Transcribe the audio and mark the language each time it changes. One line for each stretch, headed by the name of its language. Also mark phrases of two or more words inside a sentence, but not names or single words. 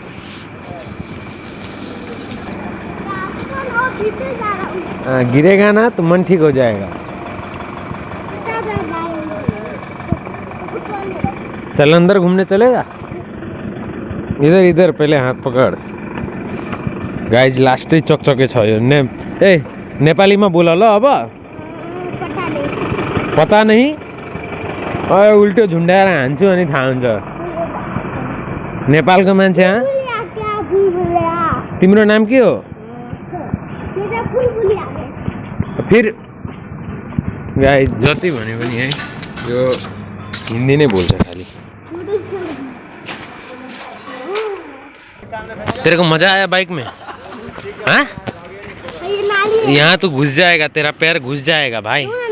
Hindi: गिरेगा ना तो मन ठीक हो जाएगा। चल अंदर घूमने चलेगा? इधर इधर पहले हाथ पकड़।
Nepali: गाइज लास्टै चकचके छ यो। नेपालीमा बोल ल अब।
Hindi: पता नहीं
Nepali: उल्टो झुन्डाएर हान्छु अनि थाहा हुन्छ। नेपालको मान्छे। तिम्रो नाम के हो? फिर गाइज जति भने पनि है यो हिन्दी नै बोल्छ खाली।
Hindi: तेरे को मजा आया बाइक में? हाँ? यहाँ तो घुस जाएगा, तेरा पैर घुस जाएगा भाई।